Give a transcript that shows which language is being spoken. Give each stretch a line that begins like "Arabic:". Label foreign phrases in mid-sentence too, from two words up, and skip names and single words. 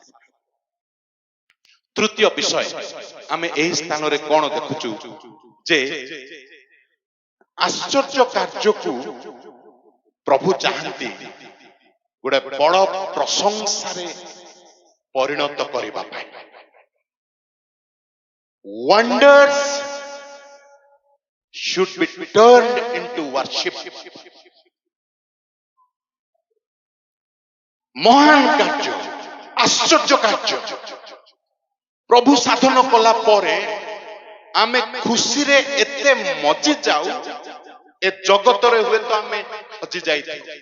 Odia: ତୃତୀୟ ବିଷୟ, ଆମେ ଏହି ସ୍ଥାନରେ କଣ ଦେଖୁଛୁ ଯେ ଆଶ୍ଚର୍ଯ୍ୟ କାର୍ଯ୍ୟକୁ ପ୍ରଭୁ ଚାହାନ୍ତି ଗୋଟେ ବଡ ପ୍ରଶଂସାରେ ପରିଣତ କରିବା ପାଇଁ।
English: Wonders should be turned into worship.
Odia: ମହାନ କାର୍ଯ୍ୟ, ଆଶ୍ଚର୍ଯ୍ୟ କାର୍ଯ୍ୟ ପ୍ରଭୁ ସାଧନ କଲା ପରେ ଆମେ ଖୁସିରେ ଏତେ ମଜି ଯାଉ, ଏ ଜଗତରେ ହୁଏତ ଆମେ ହଜି ଯାଇଥାଉ।